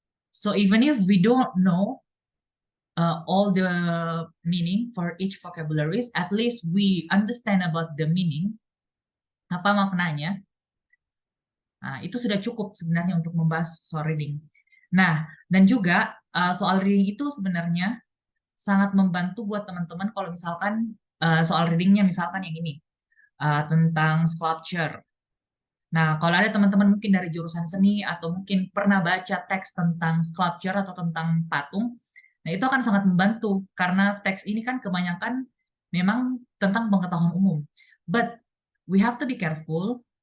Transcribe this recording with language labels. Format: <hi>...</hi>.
<en>So even if we don't know all the meaning for each vocabularies, at least we understand about the meaning,</en> <id>apa maknanya. Nah, itu sudah cukup sebenarnya untuk membahas soal reading. Nah, dan juga soal reading itu sebenarnya sangat membantu buat teman-teman kalau misalkan soal readingnya misalkan yang ini tentang sculpture. Nah, kalau ada teman-teman mungkin dari jurusan seni atau mungkin pernah baca teks tentang sculpture atau tentang patung, nah itu akan sangat membantu karena teks ini kan kebanyakan memang tentang pengetahuan umum.</id> <en>But we have to be careful.</en>